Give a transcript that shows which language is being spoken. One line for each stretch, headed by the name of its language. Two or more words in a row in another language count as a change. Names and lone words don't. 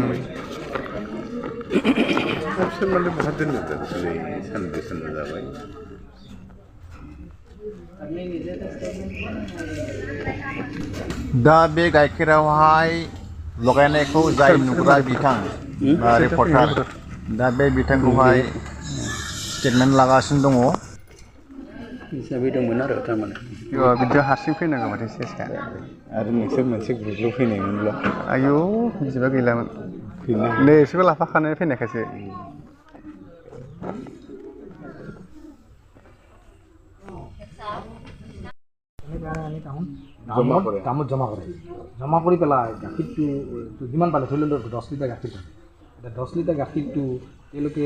Bodo: बिसोर माने बहा दोननो दा बिसोर सानदे जाबाय दा बे गाइखेरावहाय लगायनायखौ जाय नुग्रा बिथां रिपर्टार दा बे बिथांखौहाय स्टेटमेन्ट लागासिनो दङ हिसाबै दंमोन आरो थारमाने बिदियाव हारसिं फैनांगौ माथो सेसखा आरो नोंसोर मोनसे ग्रुपल' फैनायमोनब्ला आयौ बिदिबा गैलामोन नै बिसोरबो लाफाखानाय फैनायखायसो
Assamese: কামত জমা কৰি পেলাই গাখীৰটো যিমান পালে ধৰি লওক 10 লিটাৰ গাখীৰ এতিয়া 10 লিটাৰ গাখীৰটো তেওঁলোকে